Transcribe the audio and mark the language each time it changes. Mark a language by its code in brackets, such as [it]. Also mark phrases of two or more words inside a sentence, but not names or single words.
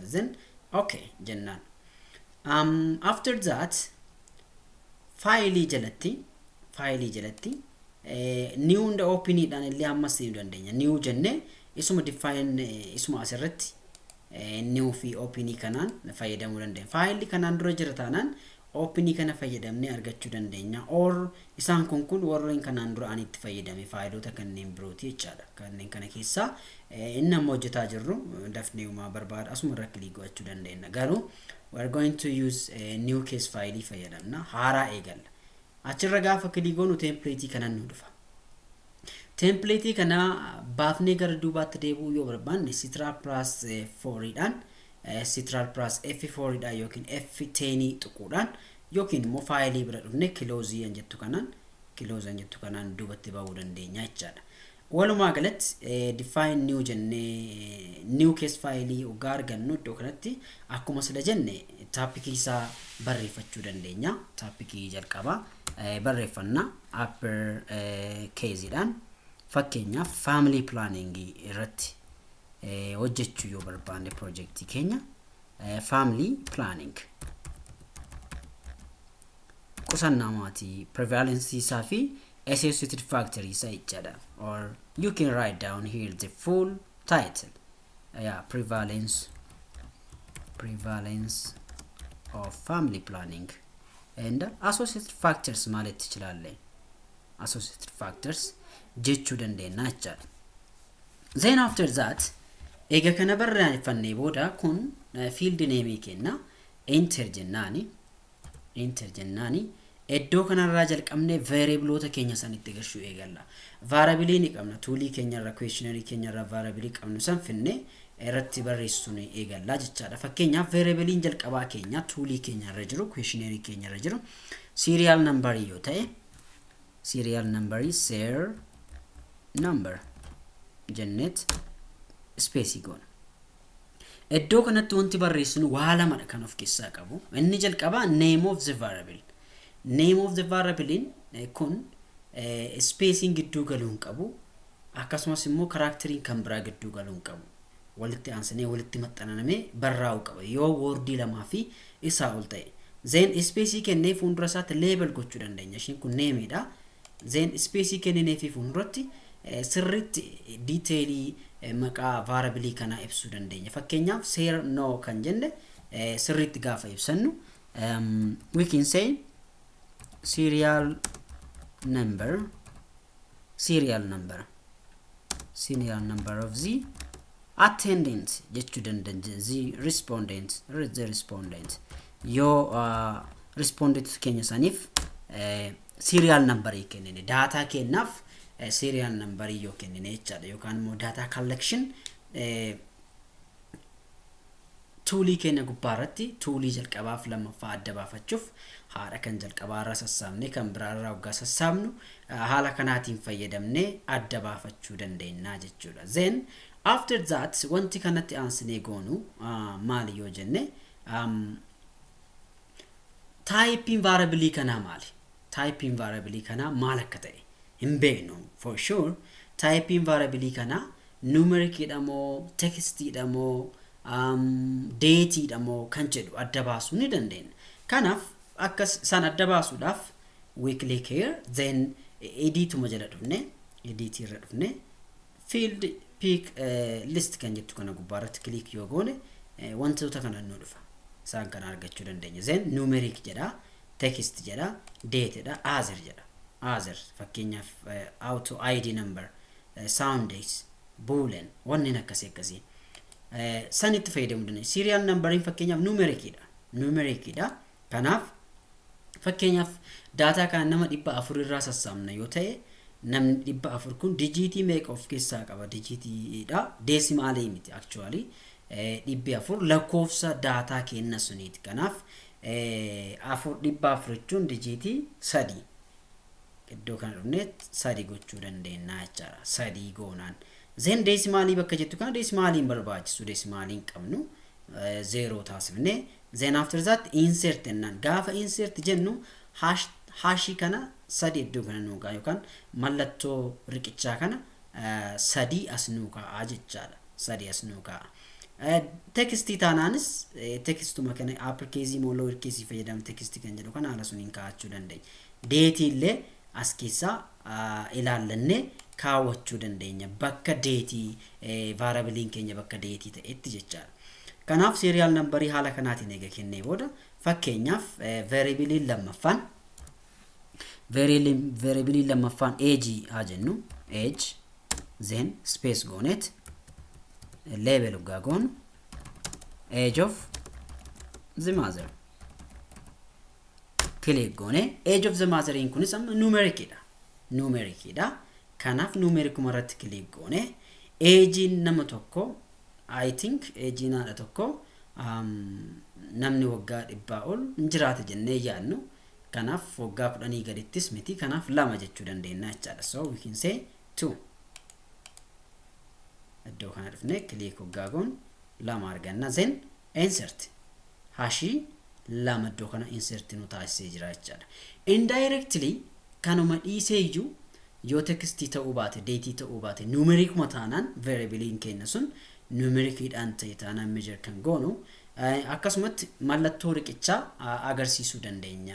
[en] Then okay [om] jennaan. After that file jalatti [en] new and open [om] dhaan illee amma seenuu dandeenya. New jenne isuma define isuma asirratti new fi open kanaan fayyadamuu dandeenya. File kanaan dura jira taanaan open kana fayyadamnee argachuu dandeenya, or isaan kun warreen kanaan dura ani itti fayyadame faayilota kanneen birooti jechaadha. Kanneen kana keessaa inni amma hojjetaa jirru dafnee uma barbaada asuma irra click gochuu dandeenya. Garuu [en] we are going to use new case file [om] fayyadamna, haaraa eegalla. Achirra gaafa click goonu template kana nu dhufa. Template kana baafnee gara duubaatti deebi'uu yoo barbaanne Ctrl+4 dhaan F4 dhaan yookiin F10 tuquudhaan yookiin immoo faayilii bira dhufne close jettu kanaan duubatti ba'uu dandeenya jechaadha. Walumaa galatti define new jennee [en] new case file [om] ogaa argannu iddoo kanatti akkuma sila jenne topic isaa barreeffachuu dandeenya. Topic jalqaba barreeffanna [en] upper case [om] dhaan fakkeenyaaf [en] family planning [om] irratti hojjechuu yoo barbaanne project keenya [en] family planning [om] qusannaa maatii prevalence isaa fi [en] associated factors [om] jechuudha. [en] Or you can write down here the full title. Prevalence of family planning and associated factors [am] ማለት ትችላለህ. [en] Associated factors [om] jechuu dandeenya jechuudha. [en] Then after that [om] ega kana barreeffannee booda kun [en] field name [om] kenna enter jennaani iddoo kanarraa jalqabnee variableota keenya sanitti gashuu eegalla. Variable ni qabna toolii keenya irra questionnaire keenya irra variable qabnu san finne irratti barreessuun eegalla jechaadha. Fakkeenyaaf variable jalqabaa keenya toolii keenya irra jiru questionnaire keenya irra jiru [en] serial number [om] yoo ta'e [en] serial number [om] jennet space goona. Iddoo kanatti wanti barreessinu waa lamadha kan of keessaa qabu. Inni jalqabaa [en] name of the variable. Name of the variable [om] kun spacing gidduu galuu hin qabu. Akkasumas immoo characterin kan biraa gidduu galuu hin qabu. Walitti aansanii walitti maxxanamee barraa'uu qaba yoo wordii lamaa fi isaa ol ta'e. Then space kennee fuuldura isaatti label gochuu dandeenya. Ishiin kun name dha. Then space kennee fi fuulduratti sirriitti detailii maqaa variable kana ibsuu dandeenya. Fakkeenyaaf ser no kan jenne sirriitti gaafa ibsannu [en] we can say serial number of the attendant [om] jechuu dandeenya. [en] The respondent [om] yoo respondent keenya saniif [en] serial number [om] kennine data kennaaf [en] serial number [om] yoo kennine jechaadha. Yookaan immoo [en] data collection [om] toolii keenya gubbaarratti toolii jalqabaaf lammaffaa adda baafachuuf haala kan jalqabaarraa sassaabne kan biraarraa hoggaa sassaabnu haala kanaatiin fayyadamne adda baafachuu dandeenya jechuudha. [en] Then after that [om] wanti kanatti aansinee goonu maali yoo jenne [en] typing variable [om] kana maali? [en] Typing variable [om] kana maal akka ta'e hin beeknu [en] for sure. Typing variable [om] kana numeric damo text damo date damo kan jedhu adda baasuu ni dandeenya. Kanaaf akka san adda baasuudhaaf [en] we click here, then edit [om] majala dhufne edit irra dhufne [en] field pick list [om] kan jettu kana gubbaarratti click yoo goone wantoota kana nu dhufa. Isaan kana argachuu dandeenya. [en] Then numeric [om] jedha, text jedha, date jedha, other fakkeenyaaf [en] auto id number, sound dates, boolean [om] wanni akkasii sanitti fayyadamuu dandeenya. [en] Serial numbering [om] fakkeenyaaf numeric dha. Kanaaf fakkeenyaaf data kan nama 400 irraa sassaabna yoo ta'e namni 400 kun digitii meeqa of keessaa qaba? Digitii dha, decimal miti actually. 400 lakkoofsa data kenna suniiti. Kanaaf 400 jechuun digitii 3 iddoo kana dhufne 3 gochuu dandeenya jechaadha. 3 goonaan [en] then decimal [om] bakka jettu kana decimal barbaachisu decimal qabnu 0 taasifne. [en] Then after that insert [om] ennan gaafa insert jennu hash kana 3 iddoo kana nuuqa yookaan mallattoo riqichaa kana sadii as nuu kaa'a jechaadha. Sadii as nuu kaa'a. Tekstii taanaanis tekstuma kana uppercase moo lowercase fayyadamne tekstii kan jedhu kana haala suniin kaa'achuu dandeenya. Deetii illee as keessaa ilaallanne kaawwachuu dandeenya. Bakka deetii variablein keenya bakka deetii ta'etti jechaadha. Kanaaf serial numberii haala kanaatiin eega kennee booda fakkeenyaaf variablein lammaffaan age haa jennu [en] age then space [om] goonet label ugaagoon [en] age of the mother [om] click goone [en] age of the mother [om] in kunis amma numeric dha. Kanaaf numeric irratti click goone age nama tokko [en] I think age [om] naadha tokko namni waggaa 100 ol jiraata jennee yaadnu. Kanaaf waggaa 10 gadittis miti. Kanaaf 2 jechuu dandeenya jechaadha. [en] So we can say 2. [om] Iddoo kana dhufne click ugaagoon 2 arganna. [en] Then insert [om] hashi 2 iddoo kana insert nu taasisee jira jechaadha. Indirectly kanuma dhiisee iyyuu yoo tekstii ta'uu baate deetii ta'uu baate numeric mataanaan variablein keenya sun numeric dhaan ta'e taanaan measure kan goonu akkasumatti mallattoo riqichaa agarsiisuu dandeenya.